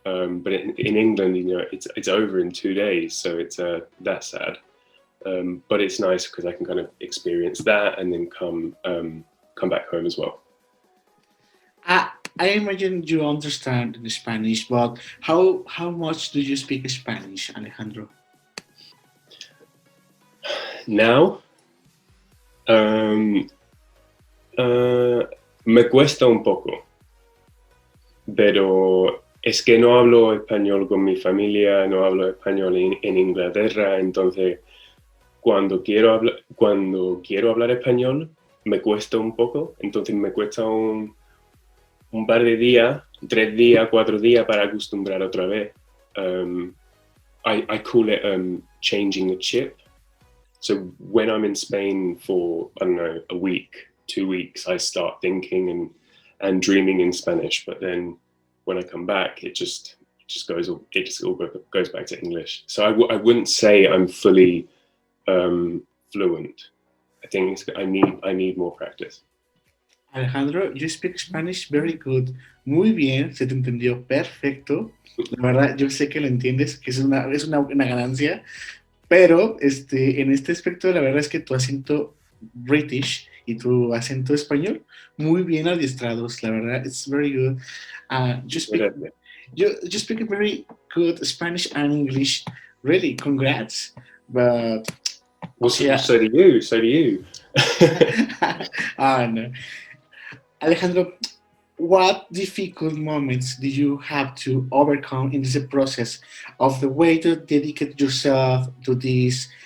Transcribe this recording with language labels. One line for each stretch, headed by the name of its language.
English: But in England, you know, it's over in 2 days, so it's that's sad. But it's nice because I can kind of experience that and then come back home as well. I imagine you understand in Spanish, but how much do you speak Spanish, Alejandro?
Spanish: Now, me cuesta un poco, pero es que no hablo español con mi familia, no hablo español en Inglaterra, entonces cuando quiero hablar español me cuesta un poco, entonces me cuesta un par de días, 3 días, 4 días para acostumbrar otra vez.
English: I call it changing the chip. So when I'm in Spain for, I don't know, a week, 2 weeks, I start thinking and dreaming in Spanish. But then when I come back, it just all goes back to English. So I wouldn't say I'm fully fluent. I think I need more practice. Alejandro, you speak Spanish very good.
Spanish: Muy bien, se te entendió perfecto. La verdad, yo sé que lo entiendes, que es una ganancia. Pero en este aspecto, la verdad es que tu acento British y tu acento español, muy bien adiestrados, la verdad,
English: it's very good. You speak a very good Spanish and English. Really, congrats. But Well, yeah, so do you. So do you.
Spanish: no.
English: Alejandro, what difficult moments did you have to overcome in this process of the way to dedicate yourself to this?